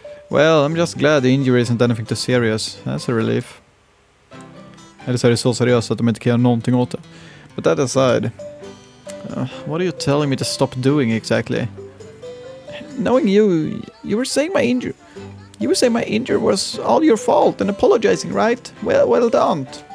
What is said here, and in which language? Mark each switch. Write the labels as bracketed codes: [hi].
[en] Well, I'm just glad the injury isn't anything too serious. That's a relief. [sv] Eller så är det så seriöst att de inte kan göra någonting åt det. [en] But that aside, what are you telling me to stop doing exactly? Knowing you were saying my injury. You say my injury was all your fault and apologizing, right? Well done.